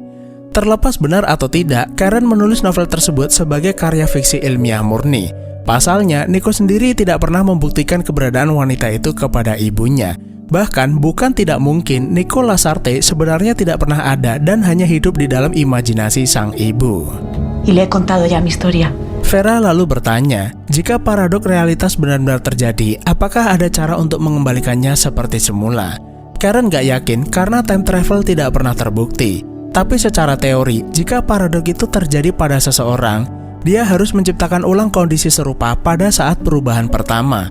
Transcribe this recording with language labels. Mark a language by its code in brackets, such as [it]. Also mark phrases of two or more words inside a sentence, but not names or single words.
[id] Terlepas benar atau tidak, Karen menulis novel tersebut sebagai karya fiksi ilmiah murni. Pasalnya, Nico sendiri tidak pernah membuktikan keberadaan wanita itu kepada ibunya. Bahkan, bukan tidak mungkin Nico Lasarte sebenarnya tidak pernah ada dan hanya hidup di dalam imajinasi sang ibu. [es] Y le he contado ya mi historia. [id] Vera lalu bertanya, jika paradok realitas benar-benar terjadi, apakah ada cara untuk mengembalikannya seperti semula? Karen gak yakin karena [en] time travel [id] tidak pernah terbukti. Tapi secara teori, jika paradok itu terjadi pada seseorang, dia harus menciptakan ulang kondisi serupa pada saat perubahan pertama.